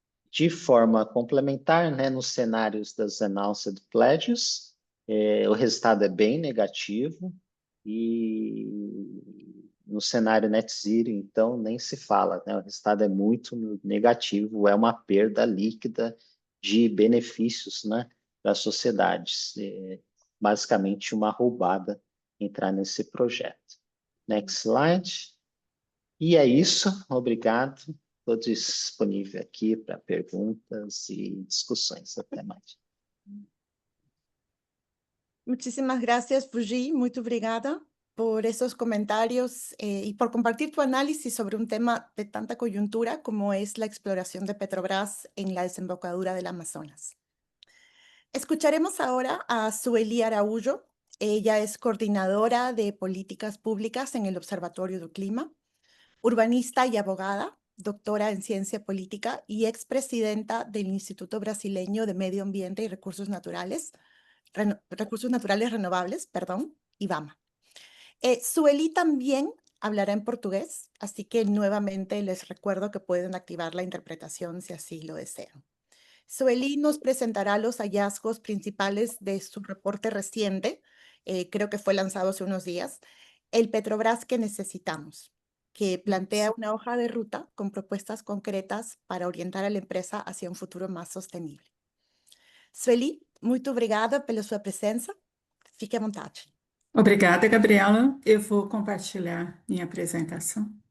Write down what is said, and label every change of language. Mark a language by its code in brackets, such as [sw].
[pt] De forma complementar, né, nos cenários das Announced Pledges, o resultado é bem negativo e no cenário net zero, então, nem se fala, né, o resultado é muito negativo, é uma perda líquida de benefícios, né, das sociedades. Basicamente, uma roubada entrar nesse projeto. [en] Next slide. [pt] E é isso, obrigado. Estou disponível aqui para perguntas e discussões. Até mais. [es] Muchísimas gracias, Fuji. [pt] Muito obrigada [es] por esos comentarios y por compartir tu análisis sobre un tema de tanta coyuntura como es la exploración de Petrobras en la desembocadura del Amazonas. Escucharemos ahora a Sueli Araújo. Ella es coordinadora de políticas públicas en el Observatorio del Clima, urbanista y abogada, doctora en ciencia política y expresidenta del Instituto Brasileño de Medio Ambiente y Recursos Naturales, Renovables, perdón, IBAMA. Sueli también hablará en portugués, así que nuevamente les recuerdo que pueden activar la interpretación si así lo desean. Sueli nos presentará los hallazgos principales de su reporte reciente, creo que fue lanzado hace unos días, El Petrobras que necesitamos, que plantea una hoja de ruta con propuestas concretas para orientar a la empresa hacia un futuro más sostenible. [pt] Sueli, muito obrigada pela sua presença. Fique à vontade. Obrigada, Gabriela. Eu vou compartilhar minha apresentação.